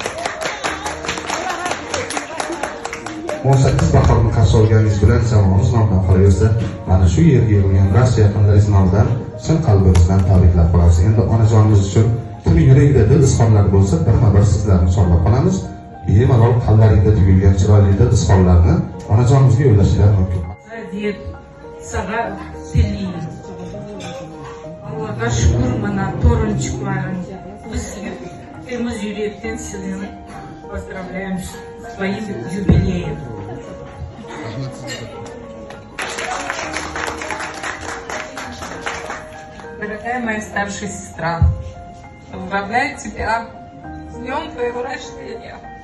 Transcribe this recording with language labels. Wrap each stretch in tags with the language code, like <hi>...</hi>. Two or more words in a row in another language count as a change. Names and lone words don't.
<uz>18 bahorni qarshi olganingiz bilan jamoamiz nomidan qolaversa, mana shu yerga yig'ilgan barcha yaqinlaringiz nomidan chin qalbimizdan tabriklab qolamiz. Endi onajonimiz uchun kim yurakda dil izhorlari bo'lsa, bir sizlarni chorlab qolamiz. Bemalol qalblaringda tugilgan chiroyli dil izhorlarni onajonimizga yo'llashingiz mumkin.</uz> <tr>Deb sana Selin. Allah'a şükür bana torunçuklarım. Biz hepimiz yürekten Selin'i</tr> <ru>поздравляем с твоим юбилеем. Дорогая моя старшая сестра, поздравляю тебя с днем твоего рождения.</ru>